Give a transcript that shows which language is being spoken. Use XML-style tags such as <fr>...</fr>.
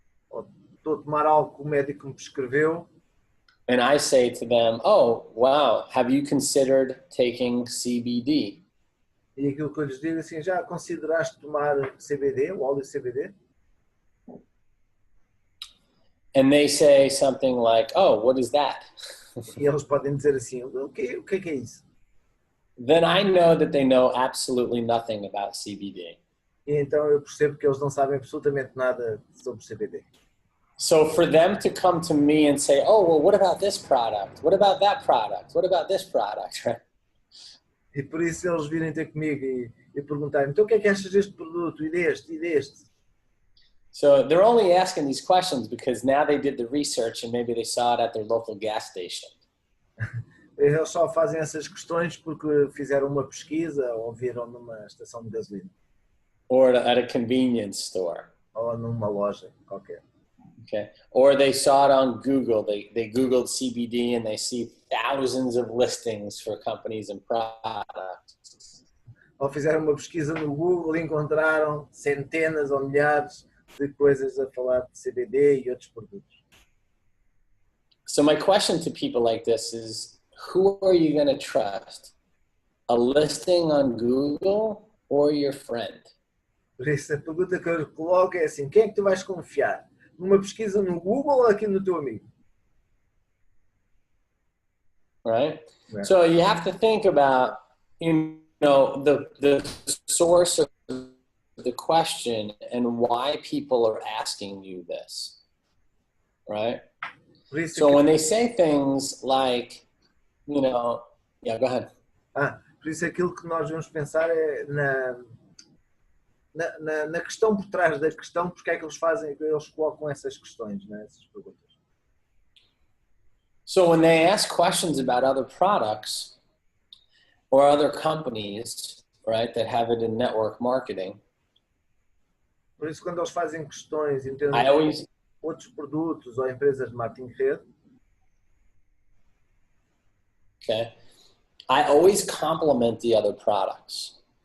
<pt>Ou estou a tomar algo que o médico me prescreveu.</pt> <en>And I say to them, oh, wow, have you considered taking CBD?</en> <pt>E aquilo que eu lhes digo assim, já consideraste tomar CBD, o óleo CBD?</pt> <en>And they say something like, oh, what is that?</en> <pt>E eles podem dizer assim, o que é isso?</pt> <en>Then I know that they know absolutely nothing about CBD.</en> <pt>E então eu percebo que eles não sabem absolutamente nada sobre CBD.</pt> <en>So for them to come to me and say, oh, well, what about this product? What about that product? What about this product? Right?</en> <pt>E por isso eles virem ter comigo e perguntarem, então o que é que achas deste produto, e deste?</pt> <en>So they're only asking these questions because now they did the research and maybe they saw it at their local gas station.</en> <pt>Eles só fazem essas questões porque fizeram uma pesquisa ou viram numa estação de gasolina.</pt> <en>Or at a convenience store.</en> <pt>Ou numa loja qualquer.</pt> <en>Okay. Or they saw it on Google. They Googled CBD and they see thousands of listings for companies and products.</en> <pt>Ou fizeram uma pesquisa no Google e encontraram centenas ou milhares de coisas a falar de CBD e outros produtos.</pt> <en>So my question to people like this is, who are you going to trust? A listing on Google or your friend?</en> <pt>Por isso a pergunta que eu coloco é assim, quem é que tu vais confiar? Numa pesquisa no Google ou aqui no teu amigo?</pt> <en>Right? Yeah. So you have to think about, the source of the question and why people are asking you this, right? So when they say things like, yeah, go ahead.</en> <pt>Por isso aquilo que nós vamos pensar é na questão por trás da questão, porque é que eles colocam essas questões, né, essas perguntas.</pt> <en>So when they ask questions about other products or other companies, right, that have it in network marketing,</en> <pt>por isso quando eles fazem questões em termos de outros produtos ou empresas de marketing de rede,</pt> <en>okay, I always compliment the other products.</en>